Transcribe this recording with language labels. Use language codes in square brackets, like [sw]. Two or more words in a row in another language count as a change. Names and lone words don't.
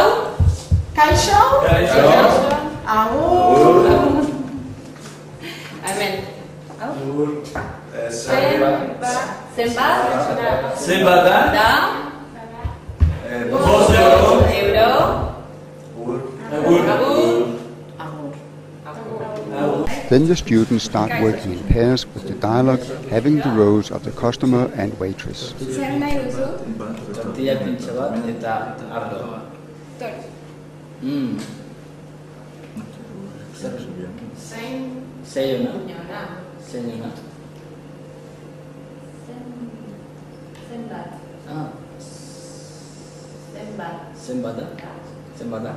[eu] Kaixo? Agur. Hemen. Hau? Zenbat da? Bost euro. Agur. [en] Then the students start working in pairs with the dialogue, having the roles of the customer and waitress. [eu] Zer nahi duzu? Tortilla pintxo bat eta ardoa. Tori. Zein ona. Zenbat da?